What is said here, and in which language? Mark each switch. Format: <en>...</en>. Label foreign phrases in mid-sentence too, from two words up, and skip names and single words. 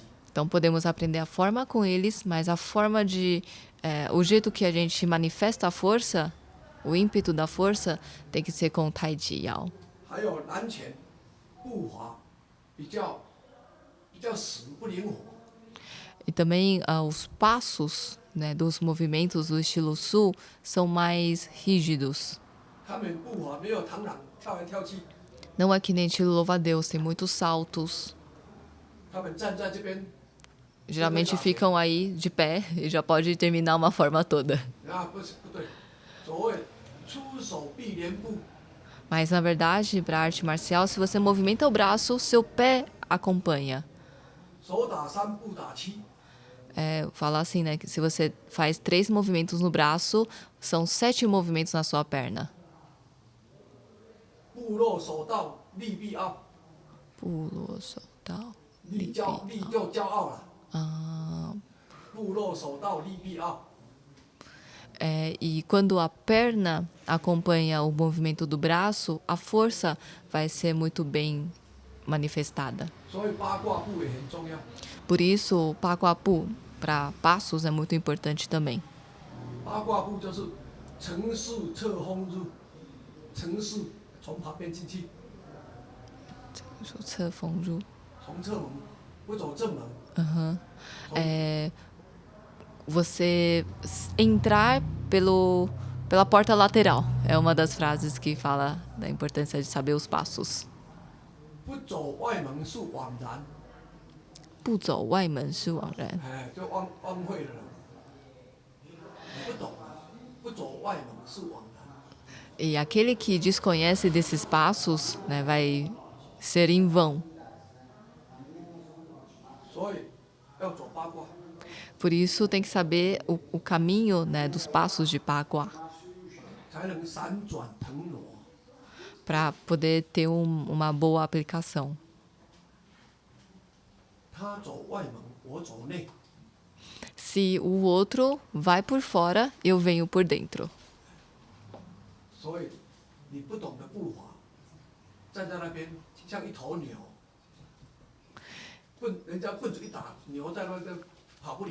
<pt>Então podemos aprender a forma com eles, mas a forma de. O jeito que a gente manifesta a força, o ímpeto da força, tem que ser com o Tai Chi Yao.</pt> <zh>还有南拳步伐比较死不灵活，</zh> <pt>E também os passos, né, dos movimentos do estilo sul são mais rígidos.</pt> <zh>他们步伐没有螳螂跳来跳去，</zh> <pt>Não é que nem estilo louva-a-Deus, tem muitos saltos.</pt> <zh>他们站在这边，</zh> <pt>Geralmente ficam aí de pé e já pode terminar uma forma toda.</pt> <zh>不对，所谓出手必连步，</zh> <pt>Mas na verdade, para a arte marcial, se você movimenta o braço, seu pé acompanha.</pt> <zh>手打3步打7，</zh> <pt>Fala assim, né? Que se você faz 3 movimentos no braço, são 7 movimentos na sua perna.</pt> <zh>步落手到力必傲，</zh> <pt>Pulo, soltar.</pt> <zh>力就骄傲了。步落手到力必傲，</zh> <pt>E quando a perna acompanha o movimento do braço, a força vai ser muito bem manifestada.</pt> <zh>所以八卦步也很重要。</zh> <pt>Por isso, o Pacoapu para passos é muito importante também.</pt> <zh>八卦步就是乘势侧锋入，乘势从旁边进去，从侧门，不走正门。</zh> <pt>Você entrar pela porta lateral. É uma das frases que fala da importância de saber os passos.</pt> <zh>不走外门是枉然，不走外门是枉然。就枉费了。你不懂，不走外门是枉然。</zh> <pt>E aquele que desconhece desses passos, né, vai ser em vão.</pt> <zh>所以要走八卦，</zh> <pt>Por isso tem que saber o caminho, né, dos passos de Pagua,</pt> <zh>才能闪转腾挪。</zh> <pt>para poder ter uma boa aplicação.</pt> <zh>他走外门，我走内。</zh> <pt>Se o outro vai por fora, eu venho por dentro.</pt> <zh>所以你不懂得步伐，站在那边像一头牛，人家棍子一打，牛在那边跑不了。</zh>